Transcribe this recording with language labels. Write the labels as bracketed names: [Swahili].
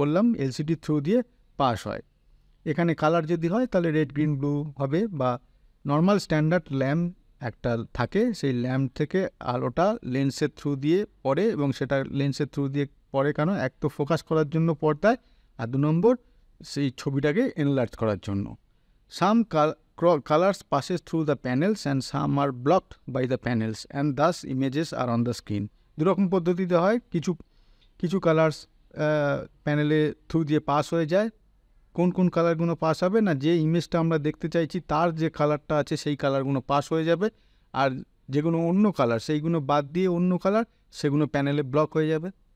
[Bangla] বললাম LCD through দিয়ে pass হয়। এখানে কালার যদি হয় তাহলে রেড, গ্রিন, ব্লু হবে, বা নর্মাল স্ট্যান্ডার্ড ল্যাম্প একটা থাকে, সেই ল্যাম্প থেকে আলোটা লেন্সের থ্রু দিয়ে পড়ে, এবং সেটা লেন্সের থ্রু দিয়ে পড়ে কেন? এক তো ফোকাস করার জন্য পর্দায়, আর 2 নম্বর সেই ছবিটাকে এনলার্জ করার জন্য। [English] Some colors passes through the panels and some are blocked by the panels and thus images are on the screen. [Bangla] দুরকম পদ্ধতিতে হয়, কিছু কালার্স প্যানেলে থ্রু দিয়ে পাস হয়ে যায়। কোন কোন কালারগুলো পাস হবে না, যে ইমেজটা আমরা দেখতে চাইছি তার যে কালারটা আছে সেই কালারগুলো পাস হয়ে যাবে, আর যেগুলো অন্য কালার সেইগুলো বাদ দিয়ে অন্য কালার, সেগুলো প্যানেলে ব্লক হয়ে যাবে।